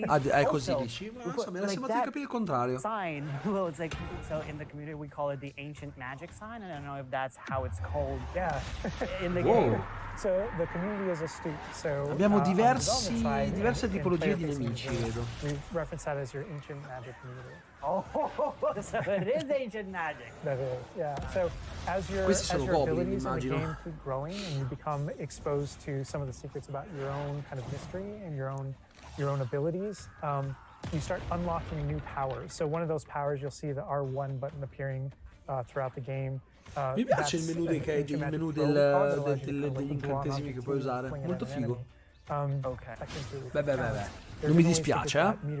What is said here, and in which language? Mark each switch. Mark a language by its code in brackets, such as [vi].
[it] È così dici? Ma non so, mi era sembrato di capire il contrario. [en] Sign. Well, it's like, so in the community we call it the ancient magic sign. I don't know if that's how it's called. Yeah. In the game. So the community is astute. So [it] abbiamo diverse tipologie di nemici, vedo. [en] We reference that as your ancient magic community. Oh, so it is ancient magic. That is, yeah. So as your abilities in the game keep growing and you become exposed to some of the secrets about your own kind of mystery and your own abilities, you start unlocking new powers. So one of those powers, you'll see the R1 button appearing throughout the game. [it] Mi piace il menu degli incantesimi che puoi usare, molto figo. Beh. Non mi dispiace, eh?